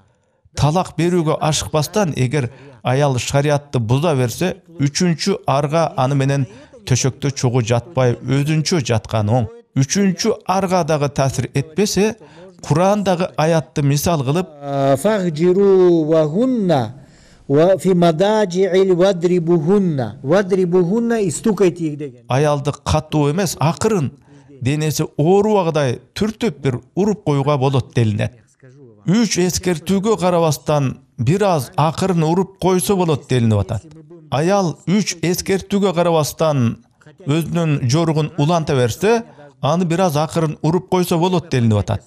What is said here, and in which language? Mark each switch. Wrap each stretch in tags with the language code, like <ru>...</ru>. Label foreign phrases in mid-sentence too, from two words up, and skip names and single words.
<ky>Талак берүүгө ашыкпастан, эгер аял шариатты буза берсе, үчүнчү арга аны менен төшөктө чогуу жатпай өзүнчө жаткан оң. Үчүнчү арга дагы таасир этпесе, Курандагы аятты мисал кылып,</ky> <ar>"فاهجروهن وفي المضاجع واضربوهن".</ar> <ru>Вадрибухунна и стукайте их деген.</ru> <ky>Аялды катуу эмес, акырын, денеси оорубагыдай түртүп бир уруп коюуга болот делинет. 3 эскертүүгө карабастан бир аз акырын уруп койсо болот делинип атат. Аял 3 эскертүүгө карабастан өзүнүн жорugун уланта берсе, аны бир аз акырын уруп койсо болот делинип атат.</ky>